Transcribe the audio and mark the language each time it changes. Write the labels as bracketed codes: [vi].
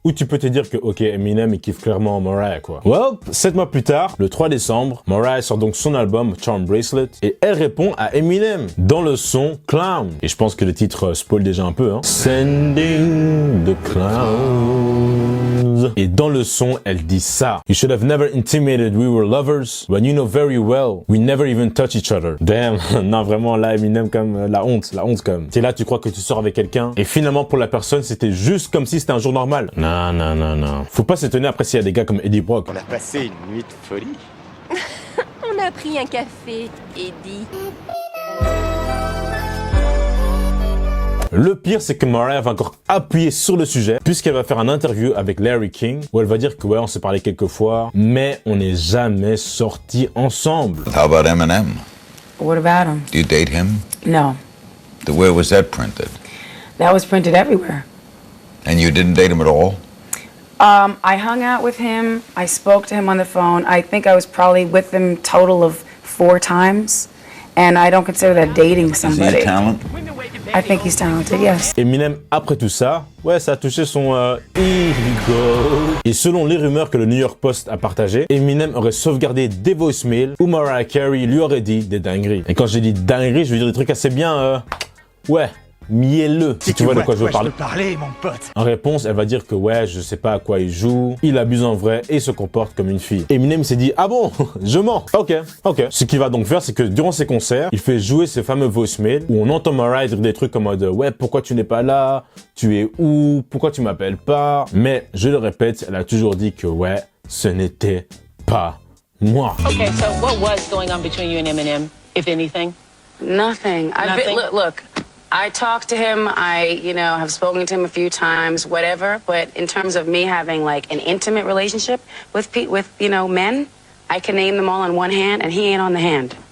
[fr] Ou tu peux te dire que, ok, Eminem, il kiffe clairement Mariah, quoi. Well, 7 mois plus tard, le 3 décembre, Mariah sort donc son album, Charm Bracelet, et elle répond à Eminem dans le son Clown. Et je pense que le titre spoil déjà un peu, hein. Sending the clowns. Et dans le son, elle dit ça. [en] You should have never intimated we were lovers when you know very well we never even touch each other. [fr] Damn, non vraiment là Eminem comme la honte comme. T'es là, tu crois que tu sors avec quelqu'un et finalement pour la personne c'était juste comme si c'était un jour normal. Non. Faut pas s'étonner après s'il y a des gars comme Eddie Brock. On a passé une nuit de folie. On a pris un café, Eddie. Le pire, c'est que Mariah va encore appuyer sur le sujet, puisqu'elle va faire un interview avec Larry King, où elle va dire que ouais, on s'est parlé quelques fois, mais on n'est jamais sortis ensemble. [en] How about Eminem? What about him? Do you date him? No. Where was that printed? That was printed everywhere. And you didn't date him at all? I hung out with him. I spoke to him on the phone. I think I was probably with him total of 4 times. And I don't consider that dating somebody. Is he a talent? I think he's talented, yes. [fr] Eminem, après tout ça, ouais, ça a touché son ego. Et selon les rumeurs que le New York Post a partagées, Eminem aurait sauvegardé des voicemails où Mariah Carey lui aurait dit des dingueries. Et quand j'ai dit dingueries, je veux dire des trucs assez bien, ouais, mielleux, si tu vois de quoi je veux parler. Mon pote. En réponse, elle va dire que ouais, je sais pas à quoi il joue, il abuse en vrai et se comporte comme une fille. Eminem s'est dit, ah bon, je mens. Ok. Ce qu'il va donc faire, c'est que durant ses concerts, il fait jouer ces fameux voicemails où on entend Mariah dire des trucs comme mode, ouais, pourquoi tu n'es pas là? Tu es où? Pourquoi tu m'appelles pas? Mais, je le répète, elle a toujours dit que ouais, ce n'était pas moi. [en] Okay, so what was going on between you and Eminem, if anything? Nothing. Look. I talked to him, have spoken to him a few times, whatever, but in terms of me having like an intimate relationship with men, I can name them all on one hand, and he ain't on the hand.